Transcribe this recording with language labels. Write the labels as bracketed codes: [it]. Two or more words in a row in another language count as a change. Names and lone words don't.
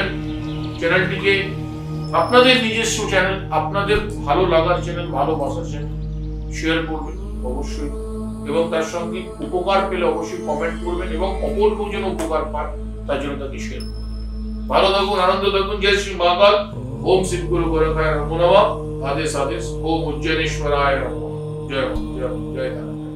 [bn] চ্যানেলটিকে আপনাদের নিজস্ব চ্যানেল, আপনাদের ভালো লাগার চ্যানেল, ভালোবাসার চ্যানেল শেয়ার করবেন অবশ্যই এবং তার সঙ্গে উপকার পেলে অবশ্যই কমেন্ট করবেন এবং অপর কেউ যেন উপকার পায় তার জন্য তাকে শেয়ার করবেন। ভালো থাকুন, আনন্দ থাকুন। জয় শ্রী মহাকাল। [sa] ওম শিব গুরু গোরখায় নমো নমঃ। [hi] आदेश आदेश। [sa] ओम उज्जैनेश्वराय नमः। जय जय जय।